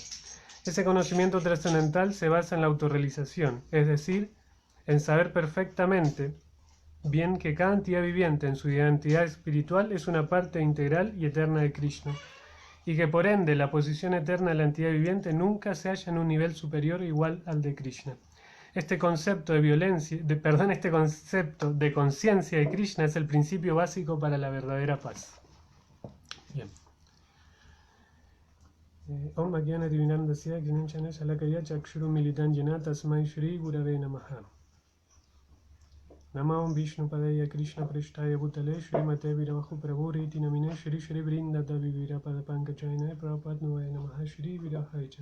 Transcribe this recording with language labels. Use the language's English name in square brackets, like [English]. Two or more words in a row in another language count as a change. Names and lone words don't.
[Spanish] Ese conocimiento trascendental se basa en la autorrealización, es decir, en saber perfectamente bien que cada entidad viviente en su identidad espiritual es una parte integral y eterna de Krishna, y que por ende la posición eterna de la entidad viviente nunca se halla en un nivel superior o igual al de Krishna. Este concepto de conciencia de Krishna es el principio básico para la verdadera paz. Bien. [Sanskrit] Om Agyana Divinandasya Gnanchana Shalakaya Chakshuru Militan Jana Tasmai Shri Gurave Namaha. Namam Vishnu Padaya Krishna Prishtaya Bhutale Shrimate Viravahu Prabhuriti Namine Shri Shri Vrindata Vivira Padapankachayana Prabhupada Nuvaya Namaha Shri Virahaicha.